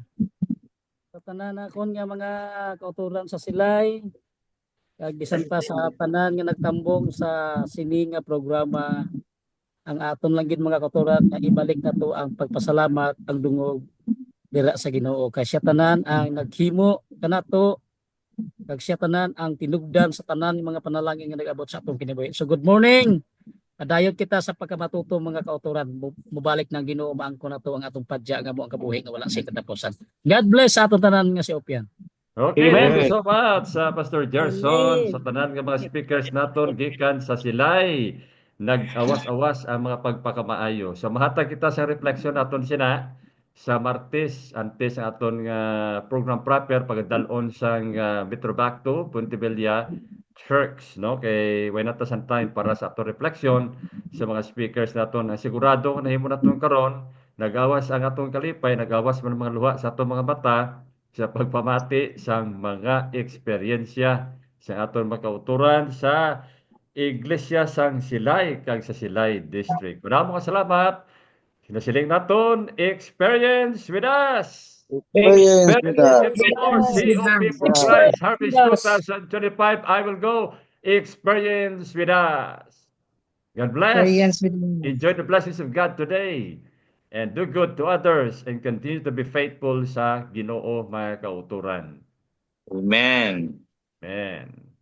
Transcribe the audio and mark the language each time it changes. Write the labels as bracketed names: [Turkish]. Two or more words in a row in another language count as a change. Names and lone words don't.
[Hiligaynon] Sa tanan akon nga mga kauturan sa silay, kag bisan pa sa tanan nga nagtambong sa sini nga programa, ang aton lang gid mga kauturan nga ibalik nato ang pagpasalamat ang dungog dira sa Ginoo kay siya tanan ang naghimo kanato kag siya tanan ang tinugdan sa tanan mga panalangin nga nag-abot sa atong kinabuhi. [English] So good morning. [Hiligaynon] Padayon kita sa pagkamatuto mga kauturan. Mubalik ng Ginoo maangko na to ang atong padya nga mo ang kabuhi nga wala sa katapusan. [English] God bless [Hiligaynon] sa atong tanan nga si Opian. [English] Okay, Amen. thank you so much [Hiligaynon] sa Pastor Gerson, sa tanan nga mga speakers naton gikan sa silay. Nag-awas-awas ang mga pagpakamaayo. So mahatag kita sa refleksyon naton sina sa Martes antes ang aton nga [English] program proper [Hiligaynon] pagdalon sang Metrobacto, Puntevilla Church, no? Kay [English] why not some time [Hiligaynon] para sa ato reflection sa mga speakers naton. Sigurado nga nahimo naton karon, nagawas ang atong kalipay, nagawas man ang mga luha sa atong mga mata sa pagpamati sa mga eksperyensya sa aton mga kauturan sa Iglesia sang Silay kag sa Silay District. [Filipino] Maraming salamat. [Hiligaynon] Sinasiling naton, [English] experience with us. Experience with us. For COP for Christ Harvest 2025, I will go. Experience with us. God bless. Enjoy the blessings of God today. And do good to others and continue to be faithful [Hiligaynon] sa Ginoo mga kauturan. [English] Amen. Amen.